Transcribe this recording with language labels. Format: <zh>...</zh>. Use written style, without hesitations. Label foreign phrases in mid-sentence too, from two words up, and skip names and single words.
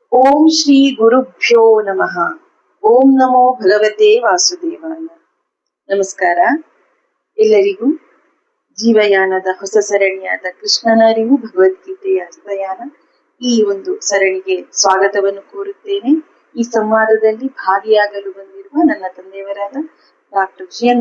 <sa>ಓಂ ಶ್ರೀ ಗುರುಭ್ಯೋ ನಮಃ. ಓಂ ನಮೋ ಭಗವತೆ ವಾಸುದೇವಾಯ.</sa> <kn>ನಮಸ್ಕಾರ ಎಲ್ಲರಿಗೂ. ಜೀವಯಾನದ ಹೊಸ ಸರಣಿಯಾದ ಕೃಷ್ಣನ ಅರಿವು ಭಗವದ್ಗೀತೆಯ ಹಸ್ತಯಾನ ಈ ಒಂದು ಸರಣಿಗೆ ಸ್ವಾಗತವನ್ನು ಕೋರುತ್ತೇನೆ. ಈ ಸಂವಾದದಲ್ಲಿ ಭಾಗಿಯಾಗಲು ಬಂದಿರುವ ನನ್ನ ತಂದೆಯವರಾದ ಡಾಕ್ಟರ್ ಜಿ.ಎನ್.</kn>